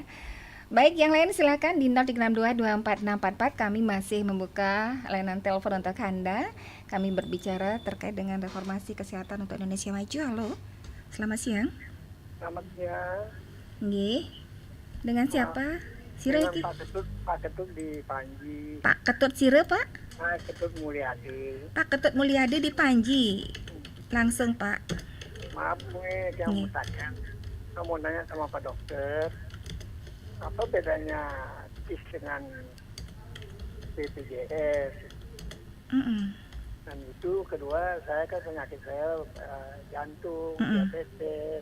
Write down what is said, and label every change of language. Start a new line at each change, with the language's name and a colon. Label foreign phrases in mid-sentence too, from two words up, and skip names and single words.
Indonesian: Baik, yang lain silakan di 0362246644. Kami masih membuka layanan telepon untuk Anda. Kami berbicara terkait dengan reformasi kesehatan untuk Indonesia Maju. Halo. Selamat siang. Selamat siang. Nggih. Dengan siapa?
Balinese: Sire iki?
Indonesian: Pak Ketut di Panji. Pak Ketut Sire, Pak? Pak Ketut Mulyadi. Pak Ketut Mulyadi di Panji. Langsung, Pak. Maaf gue yang mau tanya. Saya mau nanya sama Pak Dokter. Apa bedanya TIS dengan BPJS? Dan itu kedua, saya kan penyakit saya jantung, diabetes.